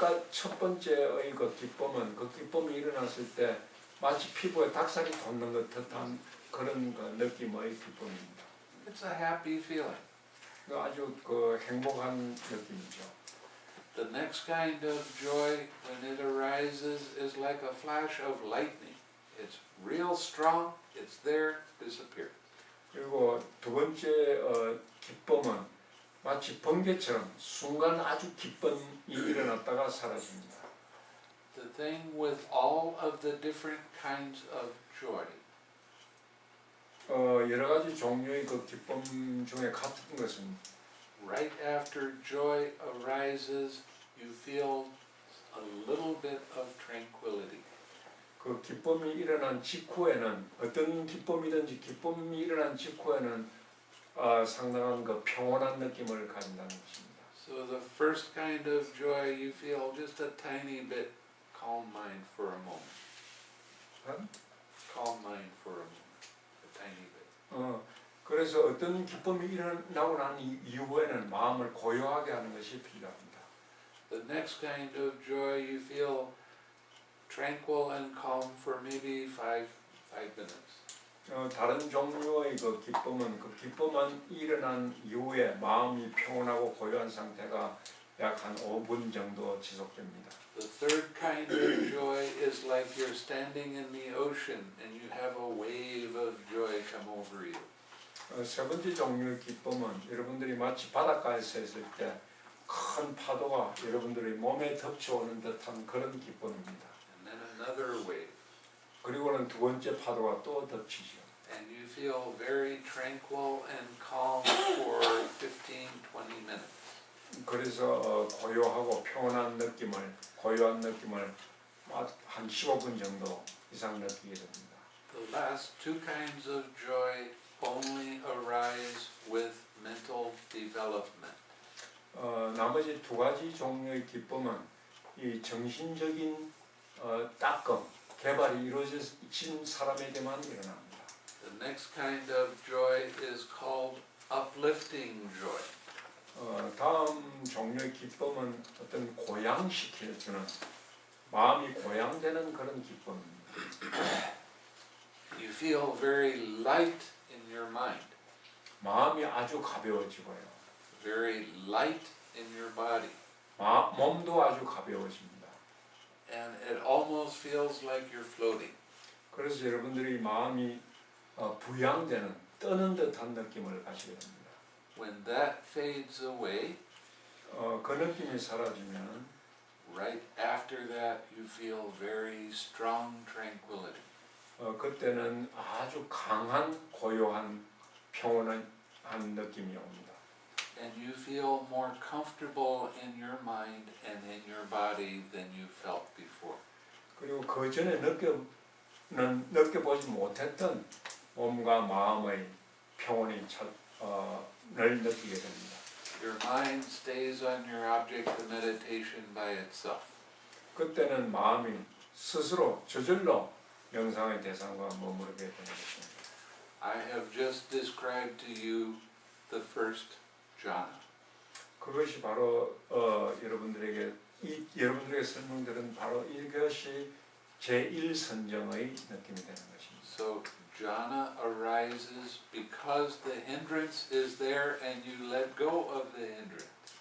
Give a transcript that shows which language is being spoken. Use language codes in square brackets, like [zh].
[ko] 첫 번째의 그 기쁨은 그 기쁨이 일어났을 때 마치 피부에 닭살이 돋는 것 같은 그런 그 느낌의 기쁨입니다. [en] It's a happy feeling. [ko] 아주 그 행복한 느낌이죠. [en] The next kind of joy when it arises is like a flash of lightning. It's real strong, it's there, disappear. [ko] 그리고 두 번째 기쁨은 마치 번개처럼 순간 아주 기쁨이 일어났다가 사라집니다. [en] The thing with all of the different kinds of joy [ko] 여러 가지 종류의 그 기쁨 중에 같은 것은 [en] right after joy arises, you feel a little bit of tranquility. [ko] 그 기쁨이 일어난 직후에는 어떤 기쁨이든지 기쁨이 일어난 직후에는 상당한 그 평온한 느낌을 가진다는 것입니다. [en] So the first kind of joy, you feel just a tiny bit calm mind for a moment. Calm mind for a moment, a tiny bit. [ko] 그래서 어떤 기쁨이 일어나고 난 이후에는 마음을 고요하게 하는 것이 필요합니다. [en] The next kind of joy, you feel tranquil and calm for maybe five minutes. [ko] 다른 종류의 그 기쁨은 그 기쁨만 일어난 이후에 마음이 평온하고 고요한 상태가 약 한 5분 정도 지속됩니다. [en] The third kind of joy is like you're standing in the ocean and you have a wave of joy come over you. [ko] 세 번째 종류의 기쁨은 여러분들이 마치 바닷가에 서 있을 때 큰 파도가 여러분들의 몸에 덮쳐오는 듯한 그런 기쁨입니다. [en] And then another wave. [ko] 그리고는 두 번째 파도가 또 덮치죠. [en] And you feel very tranquil and calm for 15-20 minutes. [ko] 그래서 고요하고 평온한 느낌을, 고요한 느낌을 한 15분 정도 이상 느끼게 됩니다. [en] The last 2 kinds of joy only arise with mental development. [ko] 나머지 두 가지 종류의 기쁨은 이 정신적인 닦음, 개발이 이루어진 사람에게만 일어납니다. [en] The next kind of joy is called uplifting joy. [ko] 다음 종류의 기쁨은 어떤 고양시켜주는, 마음이 고양되는 그런 기쁨입니다. [en] You feel very light in your mind, [ko] 마음이 아주 가벼워지고요. [en] very light in your body, [ko] 몸도 아주 가벼워집니다. [en] and it almost feels like you're floating. [ko] 그래서 여러분들이 마음이 부양되는, 떠는 듯한 느낌을 가지게 됩니다. [en] When that fades away, [ko] 그 느낌이 사라지면 [en] right after that you feel very strong tranquility. [ko] 그때는 아주 강한 고요한 평온한 느낌이 옵니다. [en] And you feel more comfortable in your mind and in your body than you felt before. [ko] 그리고 그 전에 느껴보지 못했던 몸과 마음의 평온을 느끼게 됩니다. [en] Your mind stays on your object of meditation by itself. [ko] 그때는 마음이 스스로 저절로 명상의 대상과 머무르게 되는 것입니다. [en] I have just described to you the first jhana. [ko] 그것이 바로 여러분들에게 설명드린 바로 이것이 제1선정의 느낌이 되는 것입니다. [en] So jhana arises because the hindrance is there and you let go of the hindrance.